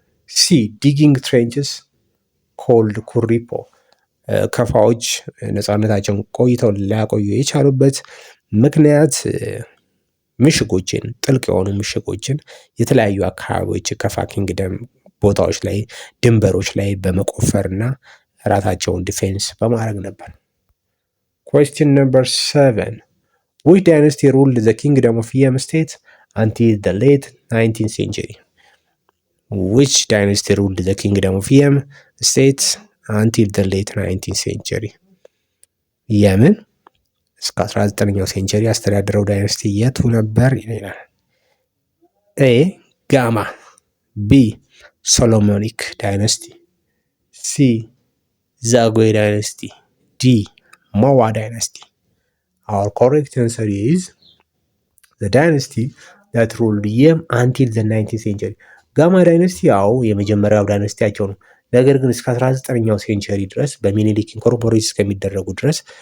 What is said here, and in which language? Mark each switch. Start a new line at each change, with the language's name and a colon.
Amharic: ሲ ዲጊንግ ትሬንችስ ኮልድ ኩሪፖ። ከፋዎች ነፃነታቸውን ቆይተው ሊያቆዩ የቻሉበት ምክንያት ምሽጎችን፣ ጥልቅ የሆኑ ምሽጎችን የተለያዩ አካባቢዎች ከፋ ኪንግደም ቦታዎች ላይ ድንበሮች ላይ በመቆፈርና ራሳቸውን ዲፌንስ በማድረግ ነበር።
English: question number 7 which dynasty ruled the kingdom of Yem state until the late 19th century? which dynasty ruled the kingdom of Yem state until the late 19th century?
Amharic: የምን እስከ 19ኛው ሴንቸሪ ያስተዳደረው ዳይነስቲ የቱ ነበር ይላል። ኤ ጋማ፣ ቢ ሶሎሞኒክ ዳይነስቲ፣ ሲ ዛጉዌ ዳይነስቲ፣ ዲ ሞዋ ዳይነስቲ።
English: our correct answer is the dynasty that ruled Yem until the 19th century።
Amharic: ጋማ ዳይነስቲ ያው የመጀመሪያው ዳይነስቲያቸው ነው። ነገር ግን እስከ 19ኛው ሴንቸሪ ድረስ በሚኒሊክ ኢንኮርፖሬት እስከሚደረጉ ድረስ